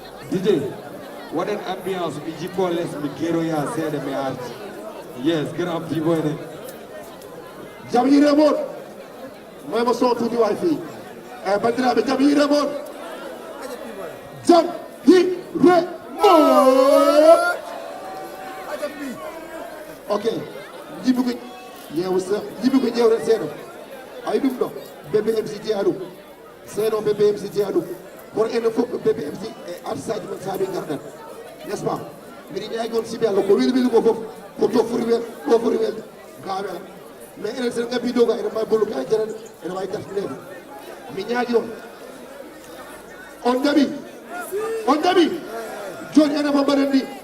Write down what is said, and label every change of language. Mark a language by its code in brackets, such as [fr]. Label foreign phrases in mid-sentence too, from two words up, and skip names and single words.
[ff] D J, waɗen ambiance, mi jippo less, mi geroya seeɗa, mi arti. Yes, grand prix boy ne. Jam hiire moon. May ma son tuuti waay fii. Eh, bandiraɓe, jam hiire moon. Jam hiire moon. Ok, jimmi ko ƴeew se-, jimmi ko ƴeewren seeɗa. Ay ɗum ɗo, B B M C jeeya ɗum. Seeɗa o B B M C jeeya ɗum. Kono enen fof ko B B M C e artiste aji men saabi garɗen. [fr] N'est-ce pas? [ff] Mbiɗa ñaagi on sibi Allah, ko weli weli ko fof, ko to foti wel-, ko foti welde, ga wela. Mais enen sen ngabbi dow ga, enen mbawi bollude hay jarani, enen mbawi dartinede. Mi ñaagi on. On jaɓi, on jaɓi. Joni enen fof mbaɗen ni.